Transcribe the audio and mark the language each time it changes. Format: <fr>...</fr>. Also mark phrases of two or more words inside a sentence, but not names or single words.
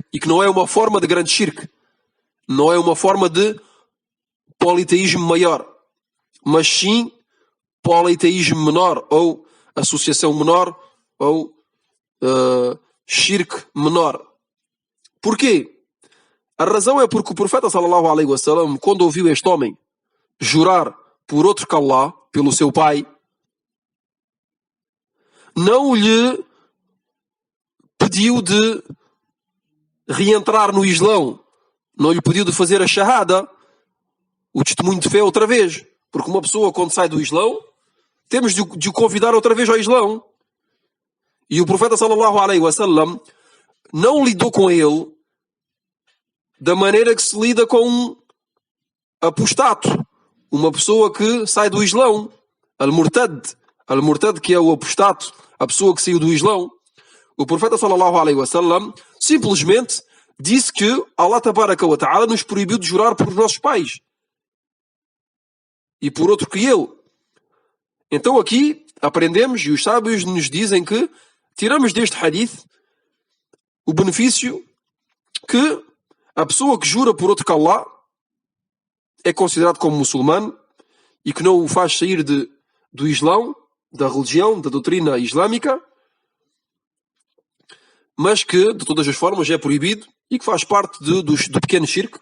<pt>E que não é uma forma de grande shirk. Não é uma forma de politeísmo maior. Mas sim politeísmo menor. Ou associação menor. Ou shirk menor. Porquê? A razão é porque o profeta</pt> <ar>صلى الله عليه وسلم,</ar> <pt>quando ouviu este homem jurar por outro que Allah, pelo seu pai, não lhe pediu de reentrar no Islão, não lhe pediu de fazer a shahada, o testemunho de fé outra vez, porque uma pessoa quando sai do Islão, temos de o convidar outra vez ao Islão. E o profeta</pt> <ar>صلى الله عليه وسلم</ar> <pt>não lidou com ele da maneira que se lida com um apostato, uma pessoa que sai do Islão, al-murtad, que é o apostato, a pessoa que saiu do Islão. O profeta</pt> <ar>صلى الله عليه وسلم</ar> <pt>simplesmente disse que Allah</pt> <ar>تبارك وتعالى</ar> <pt>nos proibiu de jurar por nossos pais e por outro que ele. Então aqui aprendemos, e os sábios nos dizem que tiramos deste hadith o benefício que a pessoa que jura por outro que Allah é considerado como muçulmano e que não o faz sair do Islão, da religião, da doutrina islâmica, mas que de todas as formas é proibido e que faz parte do pequeno shirk.</pt>